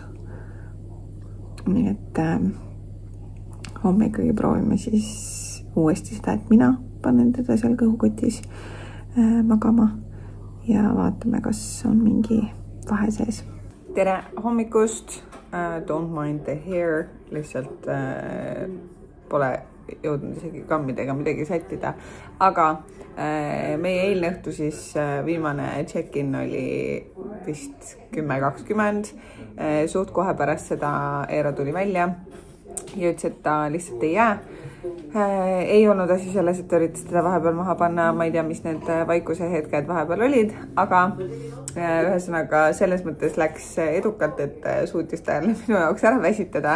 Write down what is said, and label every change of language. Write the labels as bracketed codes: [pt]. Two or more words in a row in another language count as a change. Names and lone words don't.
[et] Nii et homme ikkagi proovime siis uuesti seda, et mina panen teda seal kõhukotis magama ja vaatame, kas on mingi vahe sees. Tere hommikust! [en] Don't mind the hair, [et] lihtsalt pole jõudnud isegi kammidega midagi sättida. Aga meie eilne õhtu siis viimane check-in oli vist 10:20. Suht kohe pärast seda Eero tuli välja ja ütles, et ta lihtsalt ei jää. Ei olnud asi selles, et üritas teda vahepeal maha panna. Ma ei tea, mis need vaikuse hetked vahepeal olid, aga ühesõnaga selles mõttes läks edukalt, et suutis ta jälle minu jaoks ära väsitada.